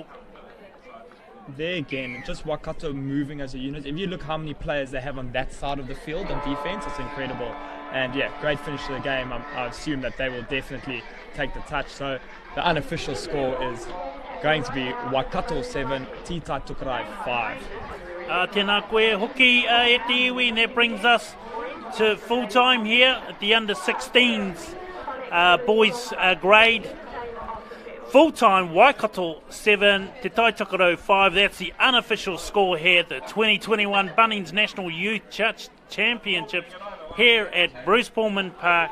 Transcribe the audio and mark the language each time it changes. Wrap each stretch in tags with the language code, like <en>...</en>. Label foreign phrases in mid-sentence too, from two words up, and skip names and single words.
<en>There again, just Waikato moving as a unit. If you look how many players they have on that side of the field on defense, it's incredible. And yeah, great finish to the game. I assume that they will definitely take the touch. So the unofficial score is going to be Waikato 7, Tai Tokerau 5.</en> <mi>Tēnā koe hoki e te iwi,</mi> <en>and that brings us to full time here at the under 16s boys grade. Full-time Waikato 7, Te Tai Tokerau 5. That's the unofficial score here at the 2021 Bunnings National Youth Championships here at Bruce Pullman Park.</en>